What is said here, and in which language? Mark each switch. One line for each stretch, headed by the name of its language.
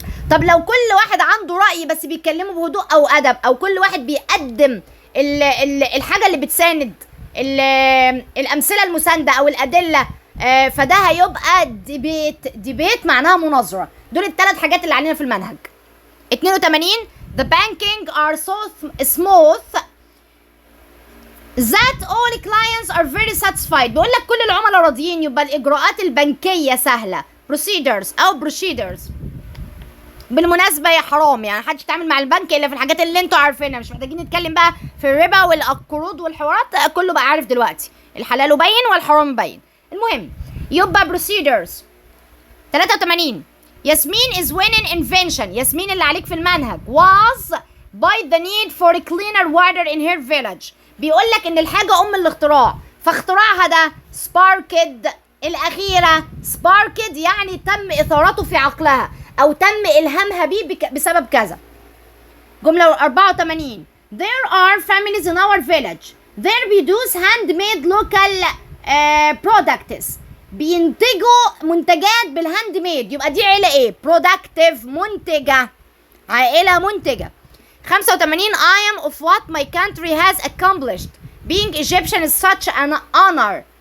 Arabic: طب لو كل واحد عنده رأي بس بيتكلموا بهدوء أو أدب، أو كل واحد بيقدم الحاجة اللي بتساند الأمثلة المساندة أو الأدلة، فده هيبقى ديبيت معناها مناظرة. دول الثلاث حاجات اللي علينا في المنهج.
English: 82 the banking are so smooth that all clients are very satisfied.
Arabic: بيقول لك كل العملاء راضيين، يبقى الإجراءات البنكية سهلة procedures. بالمناسبة يا حرام يعني محدش يتعامل مع البنك إلا في الحاجات اللي انتوا عارفينها، مش محتاجين نتكلم بقى في الربا والقروض والحوارات، كله بقى عارف دلوقتي الحلال باين والحرام باين. المهم يبقى procedures.
English: 83 ياسمين is winning invention. ياسمين
Arabic: اللي عليك في المنهج
English: was by the need for cleaner water in her village.
Arabic: بيقول لك ان الحاجة الاختراع، فاختراعها ده sparked الأخيرة sparked يعني تم إثارته في عقلها أو تم إلهامها بيه بسبب كذا.
English: جملة 84 there are families in our village they produce handmade local products.
Arabic: بينتجوا منتجات بالهاند ميد، يبقى دي عيلة ايه؟ productive منتجة، عائلة منتجة.
English: 85 I am of what my country has accomplished being Egyptian is such an honor.